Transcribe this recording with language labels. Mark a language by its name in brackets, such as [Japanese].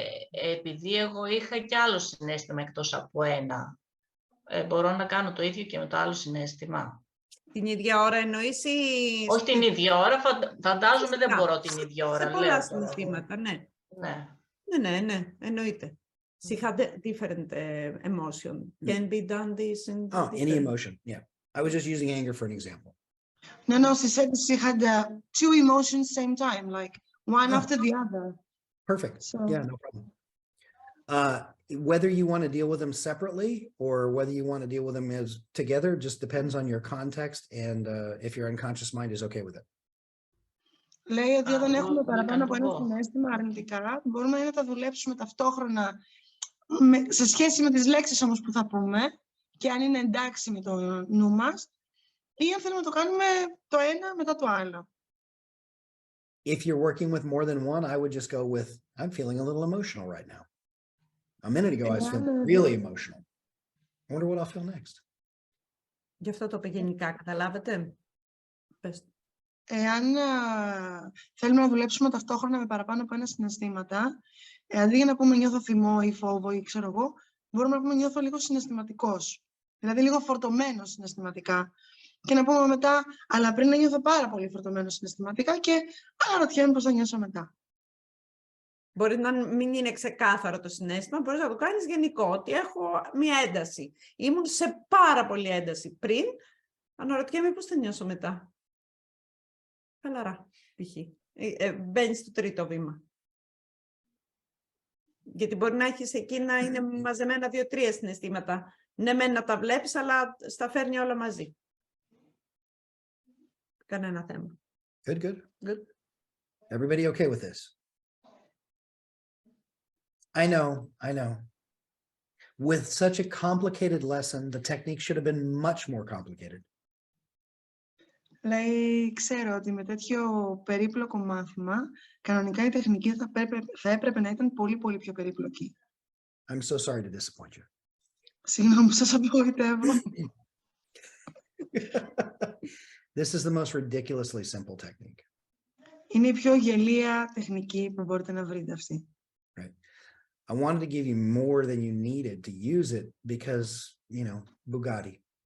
[Greek] Επειδή εγώ είχα και άλλο συναίσθημα εκτός από ένα, μπορώ να κάνω το ίδιο και με το άλλο συναίσθημα. Την ίδια ώρα εννοείς ή... Όχι την ίδια ώρα, φαντάζομαι δεν μπορώ την ίδια ώρα. Σε πολλά συναισθήματα, ναι. Ναι, εννοείται. [English] She had a different emotion. Can be done this in any emotion. Yeah. I was just using anger for an example. No, she said she had two emotions same time, like one after the other. Perfect. So, yeah, no problem. Whether you want to deal with them separately or whether you want to deal with them as together just depends on your context and if your unconscious mind is okay with it. [Greek] Λέει ότι όταν έχουμε παραπάνω από ένα συναίσθημα αρνητικά, μπορούμε να τα δουλέψουμε ταυτόχρονα σε σχέση με τις λέξεις όμως που θα πούμε και αν είναι εντάξει με το νου μας ή αν θέλουμε να το κάνουμε το ένα μετά το άλλο. [English] If you're working with more than one, I would just go with, I'm feeling a little emotional right now. A minute ago, I was feeling really emotional. I wonder what I'll feel next. [Greek] Γι' αυτό το είπε γενικά, καταλάβετε. Πες. Εάν θέλουμε να δουλέψουμε ταυτόχρονα με παραπάνω από ένα συναισθήματα, αντί για να πούμε νιώθω θυμό ή φόβο ή ξέρω εγώ, μπορούμε να πούμε νιώθω λίγο συναισθηματικός. Δηλαδή λίγο φορτωμένος συναισθηματικά. Και να πούμε μετά, αλλά πριν να νιώθω πάρα πολύ φορτωμένος συναισθηματικά και αναρωτιέμαι πώς θα νιώσω μετά. Μπορεί να μην είναι ξεκάθαρο το συναίσθημα, μπορείς να το κάνεις γενικό, ότι έχω μία ένταση. Ήμουν σε πάρα πολύ ένταση πριν, αναρωτιέμαι πώς θα νιώσω μετά. Χαλαρά, π.χ. Μπαίνεις στο τρίτο βήμα. Γιατί μπορεί να έχεις εκεί να είναι μαζεμένα 2-3 συναισθήματα. Ναι, μεν να τα βλέπεις, αλλά στα φέρνει όλα μαζί. Κανένα θέμα. [English] Good. Everybody okay with this? I know. With such a complicated lesson, the technique should have been much more complicated. [Greek] Λέει, ξέρω ότι με τέτοιο περίπλοκο μάθημα, κανονικά η τεχνική θα έπρεπε να ήταν πολύ πολύ πιο περίπλοκη. [English] I'm so sorry to disappoint you. [Greek] Συγγνώμη που σας απογοητεύω. [English] This is the most ridiculously simple technique. [Greek] Είναι η πιο γελία τεχνική που μπορείτε να βρείτε αυτή. [English] Right. I wanted to give you more than you needed to use it because, you know, Bugatti.